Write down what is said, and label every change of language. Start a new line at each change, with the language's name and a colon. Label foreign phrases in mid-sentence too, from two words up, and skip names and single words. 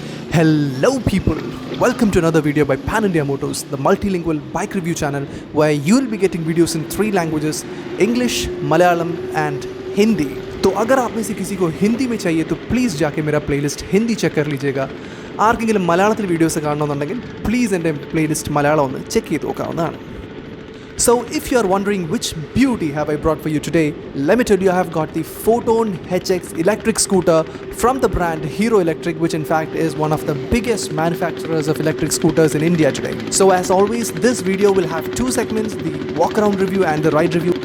English: Hello people, welcome to another video by Pan India Motors, the multilingual bike review channel where you'll be getting videos in 3 languages, English, Malayalam and Hindi.
Hindi: तो अगर आप में से किसी को हिंदी में चाहिए तो प्लीज़ जाके मेरा प्लेलिस्ट हिंदी चेक कर लीजिएगा.
Malayalam: ആർക്കെങ്കിലും മലയാളത്തിൽ വീഡിയോസ് കാണണമെന്നുണ്ടെങ്കിൽ പ്ലീസ് എൻ്റെ പ്ലേലിസ്റ്റ് മലയാളം ഒന്ന് ചെക്ക് ചെയ്ത് നോക്കാവുന്നതാണ്.
English: So if you are wondering which beauty have I brought for you today, let me tell you I have got the Photon HX electric scooter from the brand Hero Electric, which in fact is one of the biggest manufacturers of electric scooters in India today. So as always, this video will have 2 segments, the walk-around review and the ride review.